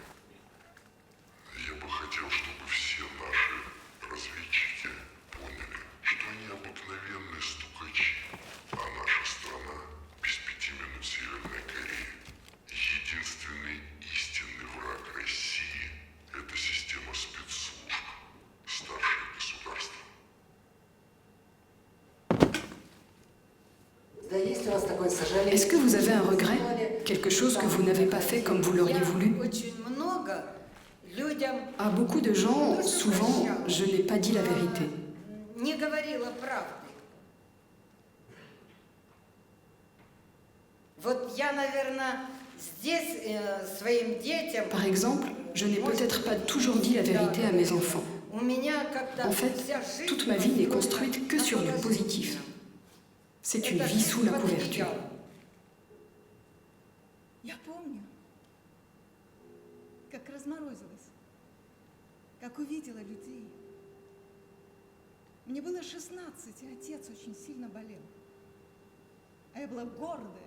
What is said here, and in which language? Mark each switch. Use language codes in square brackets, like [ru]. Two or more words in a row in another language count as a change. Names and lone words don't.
[ru] Я бы хотел, чтобы все наши разведчики поняли, что они обыкновенные стукачи, а наша страна без 5 минут Северной Кореи. Единственный истинный враг России – это система спецслужб, старшее государство. [fr] Est-ce que vous avez un regret? Quelque chose que vous n'avez pas fait comme vous l'auriez voulu? À beaucoup de gens, souvent, je n'ai pas dit la vérité. [ru] Не говорила правды. Вот я, наверное, здесь своим детям. [fr] Par exemple, je n'ai peut-être pas toujours dit la vérité à mes enfants. En fait, toute ma vie n'est construite que sur le positif. C'est une vie sous la couverture. [ru] Я помню, как разморозилась, как увидела людей. Мне было 16, и отец очень сильно болел. А я была гордая.